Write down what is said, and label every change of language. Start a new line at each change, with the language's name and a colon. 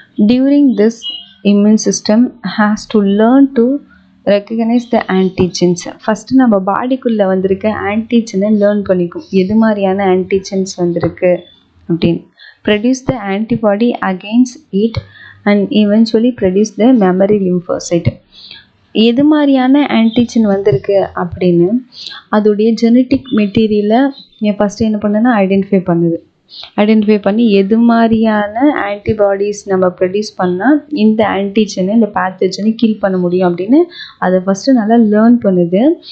English: During this immune system has to learn to recognise the antigens.
Tamil: First நம்ம பாடிக்குள்ளே வந்திருக்க ஆன்டிஜனை learn பண்ணிக்கும். எது மாதிரியான ஆன்டிஜென்ஸ் வந்திருக்கு அப்படின்னு.
English: Produce the antibody against it and eventually produce the memory lymphocyte.
Tamil: எது மாதிரியான ஆன்டிஜன் வந்திருக்கு அப்படின்னு அதோடைய ஜெனட்டிக் மெட்டீரியலை ஃபஸ்ட்டு என்ன பண்ணுன்னா ஐடென்டிஃபை பண்ணி எது மாதிரியான ஆன்டிபாடிஸ் நம்ம ப்ரொடியூஸ் பண்ணால் இந்த ஆன்டிஜனை இந்த பேத்தோஜனை கில் பண்ண முடியும் அப்படின்னு அதை ஃபஸ்ட்டு நல்லா லேர்ன் பண்ணுது.